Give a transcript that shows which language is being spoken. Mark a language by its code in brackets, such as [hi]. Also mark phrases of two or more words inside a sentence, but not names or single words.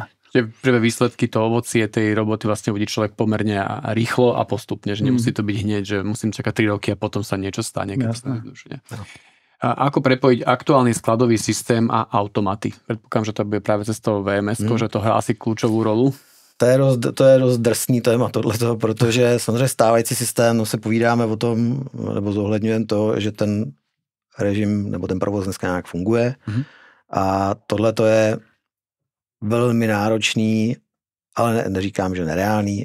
[sk] Prvé výsledky, to ovocie tej roboty vlastne uvidí človek pomerne rýchlo a postupne, že nemusí to byť hneď, že musím čakať 3 roky a potom sa niečo stane. A ako prepojiť aktuálny skladový systém a automaty? Predpokladám, že to bude práve cez toho VMS, že to hrá asi kľúčovú rolu. [cs] To je dost drsný téma tohleto, protože samozřejmě stávající systém, no se povídáme o tom, nebo zohledňujeme to, že ten režim nebo ten provoz dneska nějak funguje a tohleto je velmi náročný, ale neříkám, že nereálný.